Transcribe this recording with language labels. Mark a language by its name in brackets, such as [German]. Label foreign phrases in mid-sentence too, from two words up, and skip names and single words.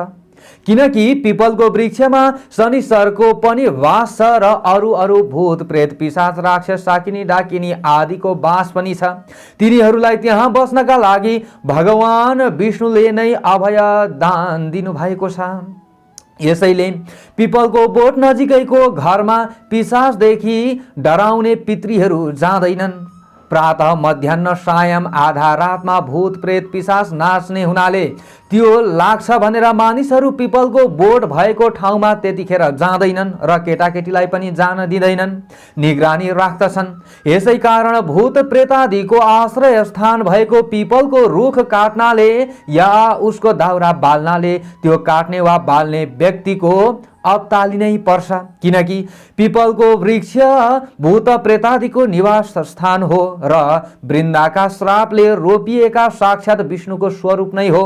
[Nepali] किनकि पिपलको वृक्षमा शनिश्चरको पनि वास छ र अरू भूत प्रेत पिशाच राक्षस साकिनी डाकिनी आदिको वास पनि छ। तिनीहरूलाई त्यहाँ बस्नका लागि भगवान विष्णुले नै अभय दान दिनुभएको छ। यसैले पिपलको बोट नजिकैको घरमा पिशाचदेखि डराउने पितृहरू जाँदैनन्। प्रातः मध्याह्न सायं आधा रातमा भूत प्रेत पिशाच नाच्ने हुनाले त्यो लाग्छ भनेर मानिसहरू पिपलको बोट भएको ठाउँमा त्यतिखेर जाँदैनन् र केटाकेटीलाई पनि जान दिँदैनन्, निगरानी राख्दछन्। यसै कारण भूत प्रेतादिको आश्रय स्थान भएको पिपलको रुख काट्नाले या उसको दाउरा बाल्नाले त्यो काट्ने वा बाल्ने व्यक्तिको अत्तालिनै पर्छ, किनकि पिपलको वृक्ष भूत प्रेतादिको निवास स्थान हो र वृन्दाका श्रापले रोपिएका साक्षात विष्णुको स्वरूप नै हो।